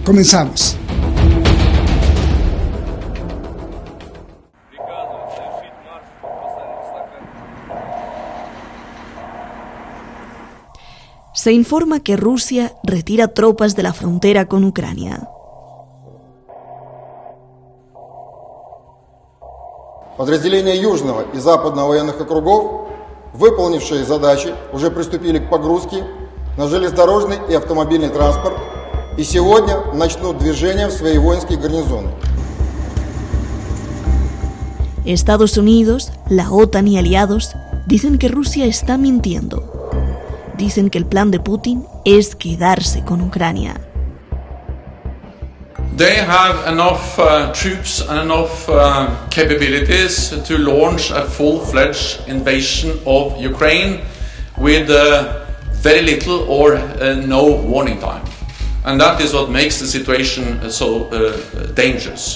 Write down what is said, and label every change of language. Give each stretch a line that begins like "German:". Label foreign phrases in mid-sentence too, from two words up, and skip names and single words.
Spanish: Comenzamos. Se informa que Rusia retira tropas de la frontera con Ucrania.
Russian: Подразделения Южного и Западного военных округов, выполнившие задачи, уже приступили к погрузке на железнодорожный и автомобильный транспорт и сегодня начнут движение в свои воинские гарнизоны.
Spanish: Estados Unidos, la OTAN y aliados dicen que Rusia está mintiendo. Dicen que el plan de Putin es quedarse con Ucrania.
English: They have enough troops and enough capabilities to launch a full-fledged invasion of Ukraine with very little or no warning time. And that is what makes the situation so dangerous.